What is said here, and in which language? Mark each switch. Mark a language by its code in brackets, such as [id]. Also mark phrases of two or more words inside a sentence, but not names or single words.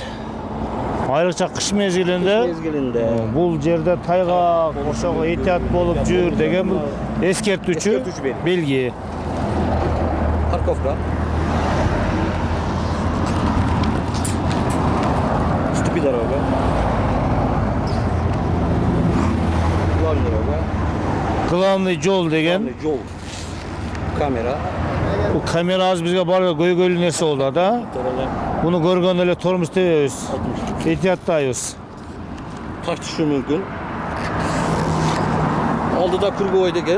[ky] Айрыкча кыш мезгилинде бул жерде тайгак, ошого этият болуп жүр деген бул эскертүүчү белги. [ru] Парковка. Ступи дорога. Главный дорога. [ky] Главный жол деген. Жол. Камера. Бул камера азыр бизге барга көйгөйлүү нерсе болду да. Буну көргөн эле тормуз тебебиз. Этияттайбыз. Таш түшүшү мүмкүн. Алдыда круговой деген.